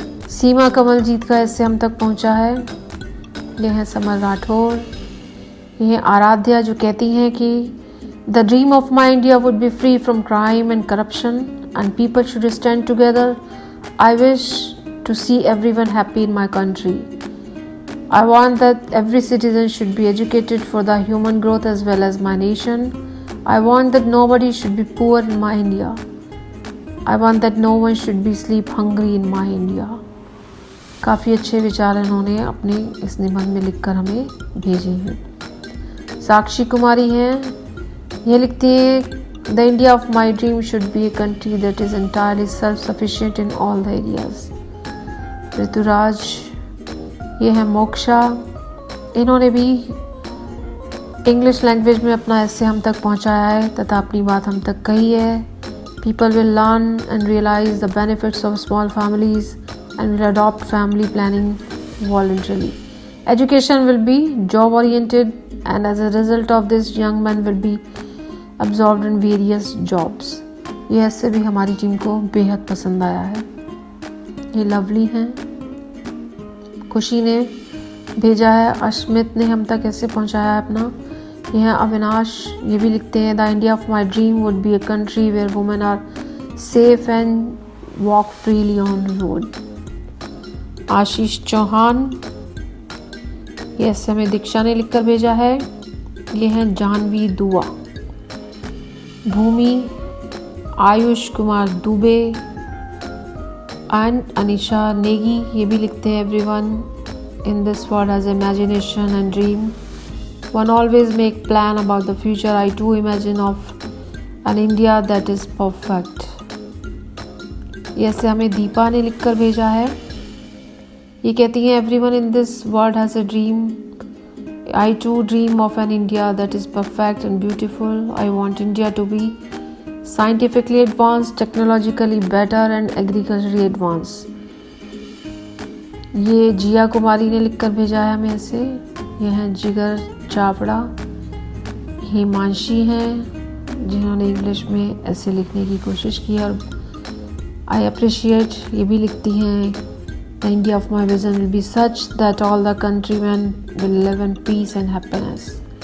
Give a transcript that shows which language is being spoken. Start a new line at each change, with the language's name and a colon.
Hindi: सीमा कमलजीत का ऐसे हम तक पहुंचा है। यह है समर राठौर। यह है आराध्या जो कहती हैं कि
English: The dream of my India would be free from crime and corruption and people should stand together. I wish to see everyone happy in my country. I want that every citizen should be educated for the human growth as well as my nation. I want that nobody should be poor in my India. I want that no one should be sleep hungry in my India.
Hindi: काफ़ी अच्छे विचार इन्होंने अपने इस निबंध में लिखकर हमें भेजे हैं। साक्षी कुमारी हैं। ये लिखती हैं
English: The India of my dream should be a country that is entirely self-sufficient in all the areas.
Hindi: Rituraj. ये है मोक्षा। इन्होंने भी इंग्लिश लैंग्वेज में अपना ऐसे हम तक पहुंचाया है तथा अपनी बात हम तक कही है।
English: People will learn and realise the benefits of small families and will adopt family planning voluntarily. Education will be job oriented and as a result of this young man will be absorbed in various jobs.
Hindi: ये ऐसे भी हमारी team को बेहद पसंद आया है। ये लवली हैं। खुशी ने भेजा है। अश्मित ने हम तक ऐसे पहुंचाया है अपना। यह है अविनाश। ये भी लिखते हैं
English: The India of my dream would be a country where women are safe and walk freely on road.
Hindi: Ashish Chauhan. ये ऐसे हमें दीक्षा ने लिखकर भेजा है। ये है जानवी दुआ। भूमि, Ayush Kumar Dubey and Anisha Negi। ये भी लिखते हैं
English: everyone in this world has imagination and dream. One always make plan about the future. I too imagine of an India that is perfect.
Hindi: ये से हमें दीपा ने लिखकर भेजा है। ये कहती हैं
English: everyone in this world has a dream. I too dream of an India that is perfect and beautiful. I want India to be scientifically advanced, technologically better and agriculturally advanced.
Hindi: ये जिया कुमारी ने लिखकर भेजा है हमें ऐसे। ये हैं जिगर चावड़ा। हिमांशी हैं जिन्होंने इंग्लिश में ऐसे लिखने की कोशिश की और
English: I appreciate.
Hindi: ये भी लिखती हैं
English: The India of my vision will be such that all the countryman will live in peace and happiness.